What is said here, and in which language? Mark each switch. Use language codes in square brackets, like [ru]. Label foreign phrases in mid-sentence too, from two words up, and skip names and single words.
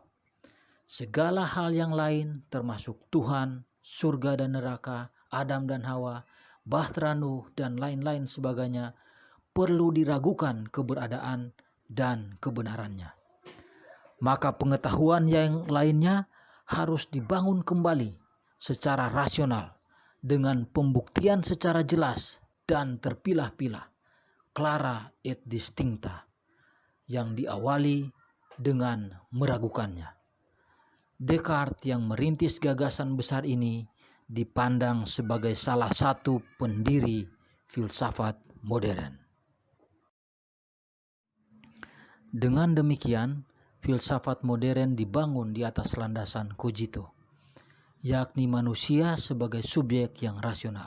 [id] Segala hal yang lain termasuk Tuhan, surga dan neraka, Adam dan Hawa, Bahtera Nuh dan lain-lain sebagainya perlu diragukan keberadaan dan kebenarannya. Maka pengetahuan yang lainnya harus dibangun kembali secara rasional dengan pembuktian secara jelas dan terpilah-pilah, [la] clara et distincta, [id] yang diawali dengan meragukannya. Descartes yang merintis gagasan besar ini dipandang sebagai salah satu pendiri filsafat modern. Dengan demikian, filsafat modern dibangun di atas landasan cogito, yakni manusia sebagai subjek yang rasional.